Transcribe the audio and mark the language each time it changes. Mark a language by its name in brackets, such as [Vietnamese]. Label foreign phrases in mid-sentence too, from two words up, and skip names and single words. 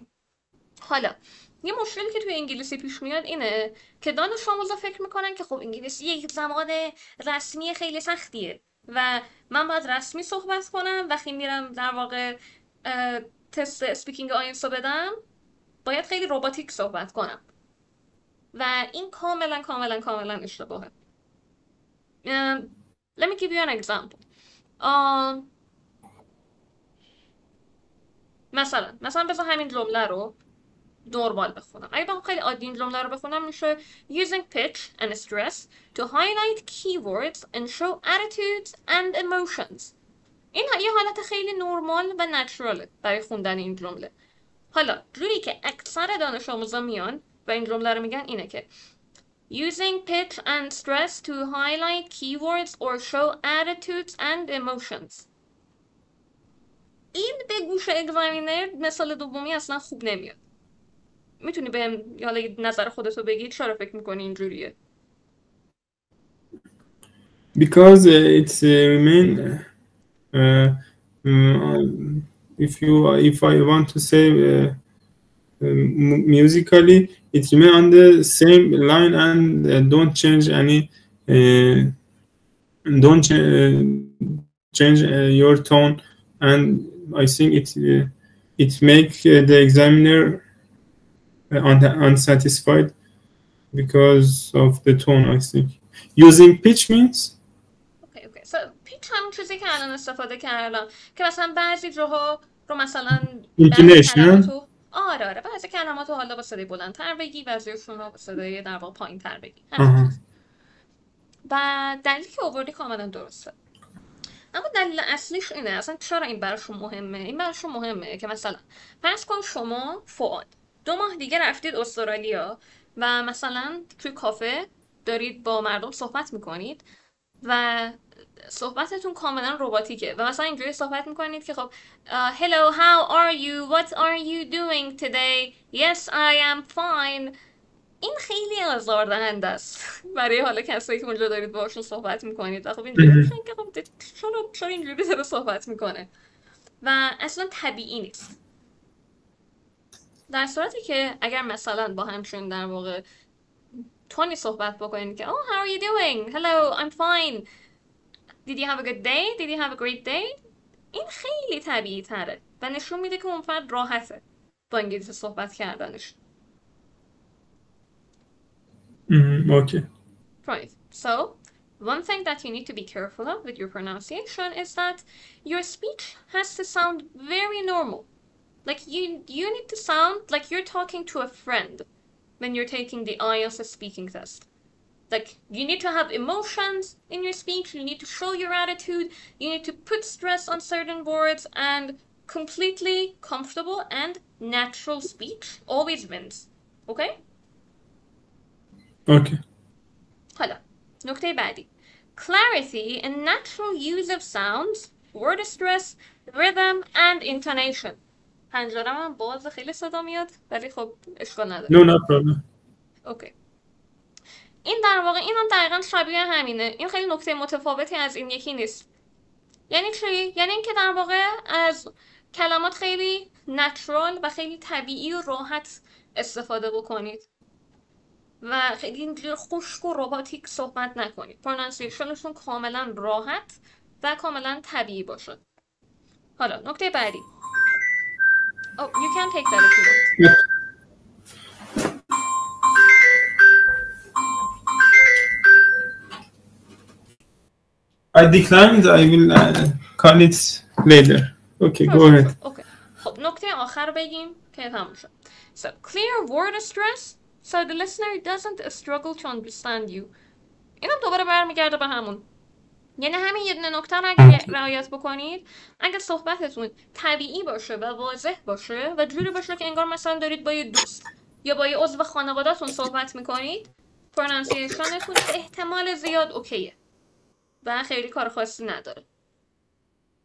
[Persian] حالا یه مشکلی که توی انگلیسی پیش میاد اینه که دانش آموزا فکر میکنن که خب انگلیسی یک زبان رسمی خیلی سختیه و من باید رسمی صحبت کنم. وقتی میرم در واقع تست اسپیکینگ آیلتس رو بدم باید خیلی رباتیک صحبت کنم و این کاملا اشتباهه. [English] Let me give you an example. [Persian] مثلا بذار همین جمله رو نورمال بخونم. اگه بخوام خیلی عادی این جمله رو بخونم میشه [English] using pitch and stress to highlight keywords and show attitudes and emotions. [Persian] این یه حالت خیلی نورمال و نچراله برای خوندن این جمله. حالا جوری که اکثر دانش آموزا میان و این جمله رو میگن اینه که [English] using pitch and stress to highlight keywords or show attitudes and emotions. [Persian] این به گوش اگزامینر مثال دومی اصلا خوب نمیاد. میتونی بهم حالا نظر خودتو بگی چرا فکر میکنی اینجوریه؟ [English] Because it's remain if I want to say musically, it remain on the same line and don't change any don't change your tone, and I think it make the examiner unsatisfied because of the tone. I think using pitch means okay. So pitch [Persian] همون چیزی که الان استفاده کردم که مثلا بعضی جاها رو مثلا intonation. آره بعضی کلماتو حالا با صدای بلندتر بگی، بعضیشون رو با صدای در واقع پایین‌تر بگی. و دلیلی که آوردی کاملا درسته. اما دلیل اصلیش اینه اصلا چرا این براشون مهمه. این براشون مهمه که مثلا فرض کن شما فؤاد 2 ماه دیگه رفتید استرالیا و مثلا توی کافه دارید با مردم صحبت میکنید و صحبتتون کاملا رباتیکه و مثلا اینجوری صحبت میکنید که خب [English] hello, how are you, what are you doing today, yes I am fine. [Persian] این خیلی آزاردهنده است برای حالا کسایی که اونجا دارید باشون صحبت میکنید و خب اینجوری میشن که خب چرا اینجوری داره صحبت میکنه و اصلا طبیعی نیست. در صورتی که اگر مثلا با همچین در واقع تونی صحبت بکنید که [English] oh how are you doing, hello I'm fine, did you have a good day, did you have a great day, [Persian] این خیلی طبیعی تره و نشون میده که اون فرد راحته با انگلیسی صحبت کردنش. [English] Okay. Right. So, one thing that you need to be careful of with your pronunciation is that your speech has to sound very normal. Like you need to sound like you're talking to a friend when you're taking the IELTS speaking test. Like you need to have emotions in your speech, you need to show your attitude, you need to put stress on certain words, and completely comfortable and natural speech always wins. Okay? Okay. [Persian] حالا نکته بعدی [English] clarity and natural use of sounds, word stress, rhythm and intonation. [Persian] پنجره من باز خیلی صدا میاد ولی خب اشکال نداره. [English] No problem. [Persian] اوکی. این در واقع این هم دقیقا شبیه همینه. این خیلی نکته متفاوتی از این یکی نیست. یعنی چی؟ یعنی اینکه در واقع از کلمات خیلی نچرال و خیلی طبیعی و راحت استفاده بکنید و خیلی اینجوری خشک و رباتیک صحبت نکنید. پرونانسیشنتون کاملا راحت و کاملا طبیعی باشه. حالا نکته بعدی. [English] Oh, you can take that if you want. Yeah. I declined. I will call it later. Okay, go ahead. Okay. [Persian] خب نکته آخر بگیم که تموم شد. [English] So clear word stress so the listener doesn't struggle to understand you. [Persian] اینم دوباره برمیگرده به همون. یعنی همین یه دونه نکته رو اگه رعایت بکنید، اگه صحبتتون طبیعی باشه و واضح باشه و جوری باشه که انگار مثلا دارید با یه دوست یا با یه عضو خانواده‌تون صحبت میکنید، پرونانسیشنتون احتمال زیاد اوکیه و خیلی کار خاصی نداره.